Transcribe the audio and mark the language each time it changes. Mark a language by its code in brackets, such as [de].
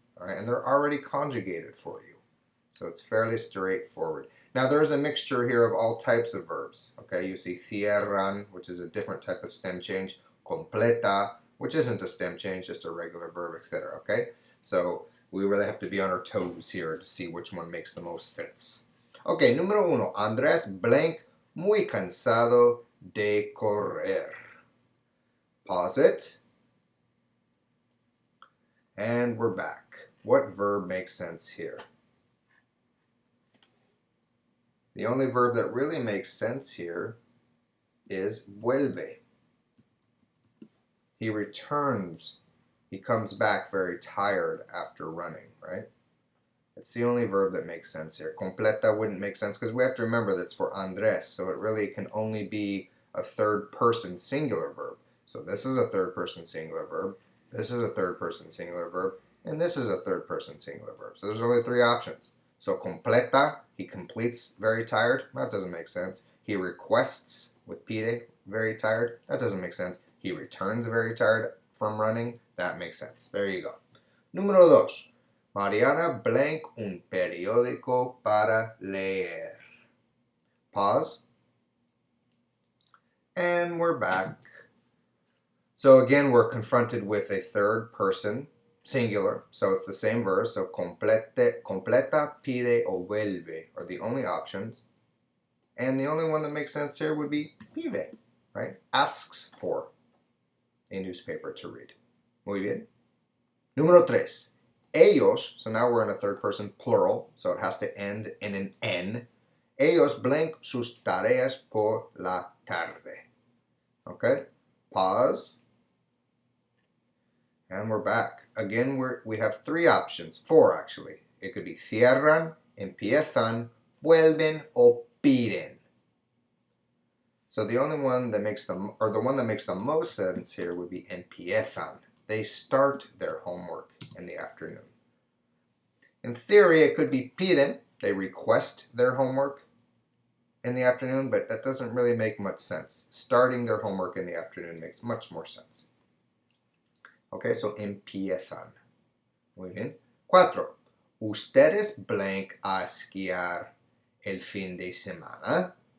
[en] All right, and they're already conjugated for you. So it's fairly straightforward. Now there's a mixture here of all types of verbs. Okay, you see cierran, which is a different type of stem change, completa, which isn't a stem change, just a regular verb, etc. Okay, so we really have to be on our toes here to see which one makes the most sense. Okay, [es] número uno, Andrés [en] blank [es] muy cansado de correr. [en] Pause it. And we're back. What verb makes sense here? The only verb that really makes sense here is vuelve. He returns. He comes back very tired after running, right? It's the only verb that makes sense here. Completa wouldn't make sense because we have to remember that's for Andrés, so it really can only be a third person singular verb. So this is a third person singular verb, this is a third person singular verb, and this is a third person singular verb. So there's only three options. So completa, he completes very tired. That doesn't make sense. He requests with pide, very tired. That doesn't make sense. He returns very tired from running. That makes sense. There you go. [es] Número dos. Mariana [en] blank [es] un periódico para leer. [en] Pause. And we're back. So again, we're confronted with a third person singular, so it's the same verb. So completa, pide, o vuelve are the only options. And the only one that makes sense here would be pide, right? Asks for a newspaper to read. [es] Muy bien. Número 3. [en] Ellos, so now we're in a third person plural, so it has to end in an N. [es] Ellos [en] blank [es] sus tareas por la tarde. [en] Okay? Pause. And we're back. Again, we have 3 options. 4 actually. It could be [es] cierran, empiezan, vuelven, o piden. [en] So the only one that makes the one that makes the most sense here would be empiezan. They start their homework in the afternoon. In theory, it could be piden. They request their homework in the afternoon, but that doesn't really make much sense. Starting their homework in the afternoon makes much more sense. Okay, so empiezan. [es] Muy bien. [en] 4. [es] Ustedes [en] blank [es] a esquiar el fin de semana.